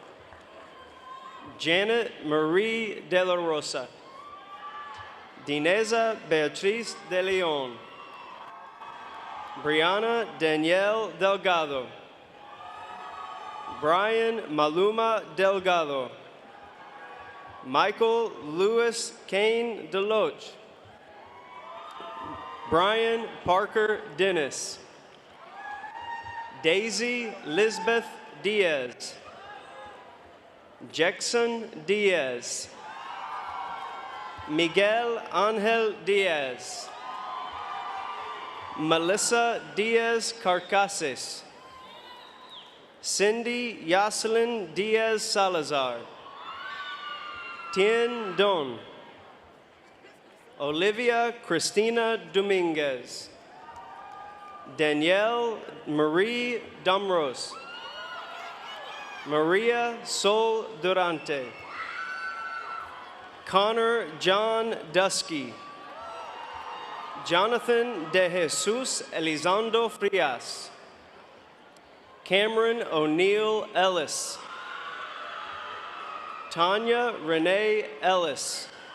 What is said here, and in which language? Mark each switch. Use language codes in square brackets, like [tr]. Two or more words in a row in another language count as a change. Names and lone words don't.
[en] Janet Marie De La Rosa. Dineza Beatriz De Leon. Brianna Danielle Delgado. Brian Maluma Delgado. Michael Lewis Kane Deloach. Brian Parker Dennis. Daisy Lisbeth Diaz. Jackson Diaz. Miguel Angel Diaz. Melissa Diaz Carcases. Cindy Yoselin Diaz Salazar. Tien Don. Olivia Cristina Dominguez. Danielle Marie Damros. Maria Sol Durante. Connor John Dusky. Jonathan De Jesus Elizondo Frias. Cameron O'Neill Ellis. Tanya Renee Ellis.